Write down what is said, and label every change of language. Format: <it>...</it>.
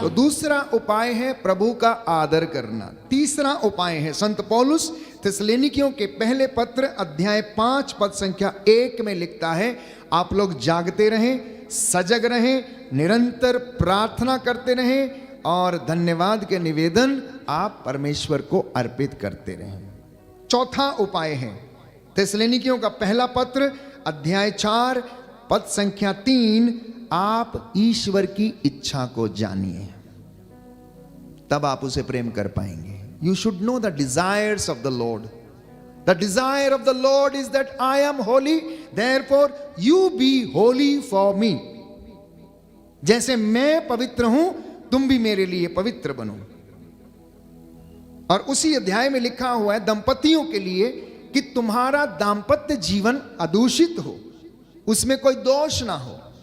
<hi>तो दूसरा उपाय है प्रभु का आदर करना। तीसरा उपाय है, संत पौलुस थिस्सलुनीकियों के पहले पत्र अध्याय 5 पद संख्या 1 में लिखता है, आप लोग जागते रहें, सजग रहें, निरंतर प्रार्थना करते रहें और धन्यवाद के निवेदन आप परमेश्वर को अर्पित करते रहें। चौथा उपाय है थिस्सलुनीकियों का पहला पत्र अध्याय 4 पद संख्या 3, आप ईश्वर की इच्छा को जानिए, तब आप उसे प्रेम कर पाएंगे।</hi> <en>You should know the desires of the Lord. The desire of the Lord is that I am holy, therefore you be holy for me.</en> <hi>जैसे मैं पवित्र हूं तुम भी मेरे लिए पवित्र बनो। और उसी अध्याय में लिखा हुआ है दंपतियों के लिए कि तुम्हारा दाम्पत्य जीवन अदूषित हो, उसमें कोई दोष ना हो।</hi>